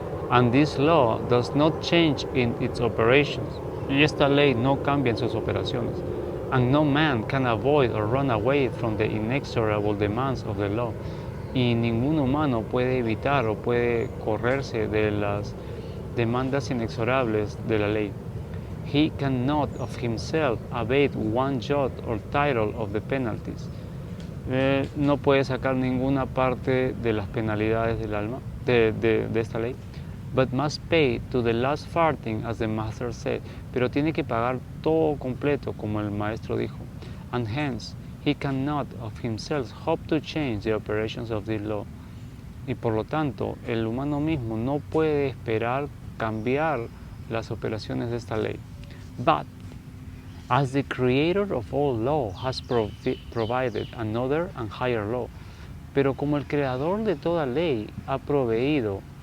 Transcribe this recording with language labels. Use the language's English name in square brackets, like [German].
[English] And this law does not change in its operations. [Spanish] Y esta ley no cambia en sus operaciones. [English] And no man can avoid or run away from the inexorable demands of the law. [Spanish] Y ningún humano puede evitar o puede correrse de las demandas inexorables de la ley. [English] He cannot of himself evade one jot or tittle of the penalties. [Spanish] No puede sacar ninguna parte de las penalidades del alma, de esta ley. [English] But must pay to the last farthing, as the master said. [Spanish] Pero tiene que pagar todo completo, como el maestro dijo. [English] And hence, he cannot of himself hope to change the operations of this law. [Spanish] Y por lo tanto, el humano mismo no puede esperar cambiar las operaciones de esta ley. [English] But, as the creator of all law has provided another and higher law, [Spanish] pero como el creador de toda ley ha proveído